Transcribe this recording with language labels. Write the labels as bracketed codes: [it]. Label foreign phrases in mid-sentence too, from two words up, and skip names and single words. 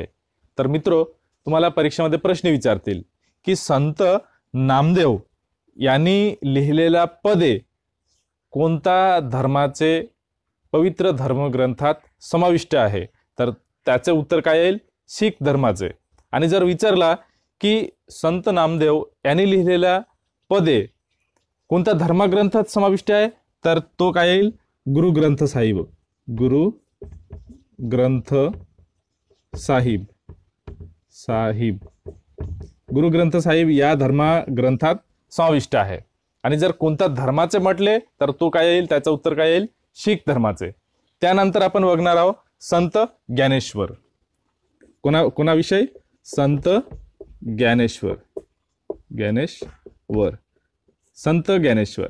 [mr] तर मित्रो, तुम्हाला परीक्षेमध्ये प्रश्न विचारतील की संत नामदेव यांनी लिहिलेला पदे कोणत्या धर्माचे पवित्र धर्मग्रंथात समाविष्ट आहे, तर त्याचे उत्तर काय येईल? शीख धर्माचे. आणि जर विचारला की संत नामदेव यांनी लिहिलेल्या पदे कोणत्या धर्मग्रंथात समाविष्ट आहे, तर तो काय येईल? गुरु ग्रंथ साहिब. गुरु ग्रंथ साहिब. गुरु ग्रंथ साहिब या धर्मग्रंथात समाविष्ट आहे. आणि जर कोणत्या धर्माचे म्हटले तर तो काय येईल? त्याचं उत्तर काय येईल? शीख धर्माचे. त्यानंतर आपण बघणार आहोत संत ज्ञानेश्वर. कोणाविषयी? संत ज्ञानेश्वर. संत ज्ञानेश्वर.